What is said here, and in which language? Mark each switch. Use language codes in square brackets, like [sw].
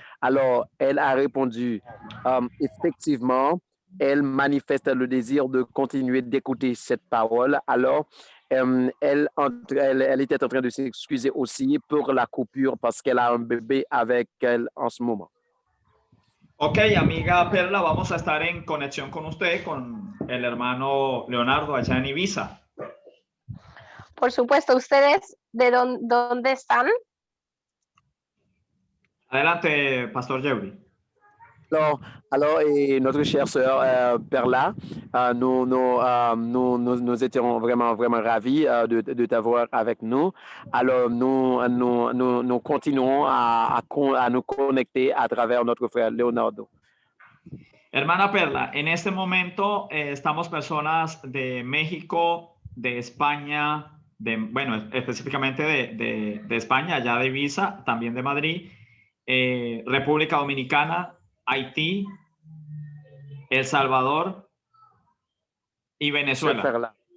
[fr] Alors, elle a répondu, effectivement, elle manifeste le désir de continuer d'écouter cette parole. Alors, elle était en train de s'excuser aussi pour la coupure parce qu'elle a un bébé avec elle en ce moment. [es] Ok, amiga Perla, vamos a estar en conexión con usted, con el hermano Leonardo allá en Ibiza. Por supuesto, ¿ustedes de dónde están? Adelante, Pastor Yeuri. [fr] Alors notre chère sœur Perla, nous étions vraiment, vraiment ravis de t'avoir avec nous. Alors, nous continuons à nous connecter à travers notre frère Leonardo. [es] Hermana Perla, en este momento estamos personas de México, de España, bueno, específicamente de España, allá de Ibiza, también de Madrid, República Dominicana, Haití, El Salvador y Venezuela.